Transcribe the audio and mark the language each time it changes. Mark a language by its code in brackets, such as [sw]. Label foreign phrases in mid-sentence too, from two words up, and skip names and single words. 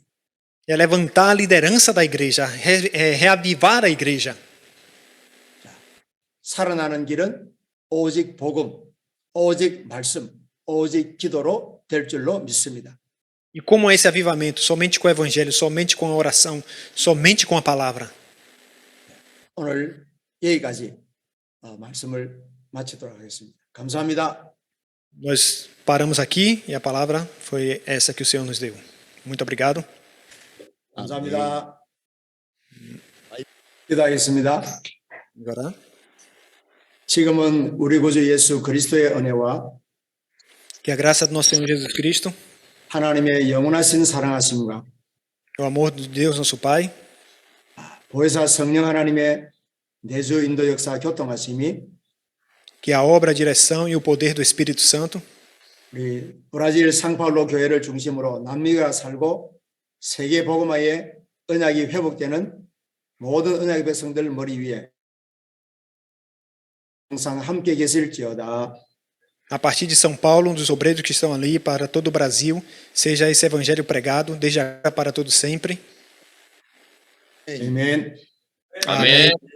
[pt] É levantar a liderança da igreja, reavivar a igreja. [ko] 살아나는 길은 오직 복음, 오직 말씀, 오직 기도로 될 줄로 믿습니다. [pt] E como é esse avivamento? Somente com o evangelho, somente com a oração, somente com a palavra. [ko] 오늘 여기까지 말씀을 마치도록 하겠습니다. 감사합니다. [pt] Nós paramos aqui e a palavra foi essa que o Senhor nos deu. Muito obrigado. [ko] 감사합니다. 기도하겠습니다. [pt] Agora, [ko] 지금은 우리 구주 예수 그리스도의 은혜와 [pt] que a graça do nosso Senhor Jesus Cristo, [ko] 하나님의 영원하신 사랑하심과 [pt] o amor de Deus nosso Pai, [ko] 보혜사 성령 하나님의 내주 인도 역사 교통하심이 [pt] que a obra, a direção e o poder do Espírito Santo [ko] 우리 브라질 상파울로 교회를 중심으로 남미가 살고 세계 복음화의 언약이 회복되는 모든 언약의 백성들 머리 위에 항상 함께 계실지어다. [pt] a partir de São Paulo, dos obreiros que estão ali para todo o Brasil, seja esse evangelho pregado, desde agora para todo sempre. [ko] 아멘. 아멘.